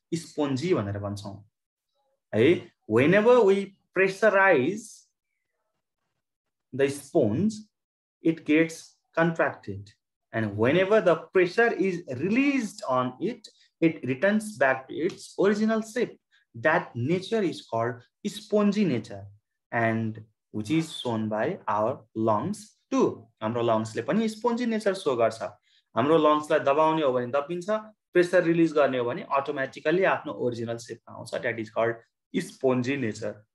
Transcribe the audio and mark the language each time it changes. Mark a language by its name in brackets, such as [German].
[Nepali] Spongy भनेर भन्छौँ है। [English] whenever we pressurize the sponge, it gets contracted, and whenever the pressure is released on it, it returns back to its original shape. That nature is called spongy nature, and which is shown by our lungs too. [Nepali] हाम्रो लङ्सले पनि spongy nature so गर्छ। हाम्रो लङ्सलाई दबाउने हो भने दबिन्छ, pressure release गर्ने हो भने automatically आफ्नो ओरिजिनल शेपमा आउँछ। [English] That is called spongy nature.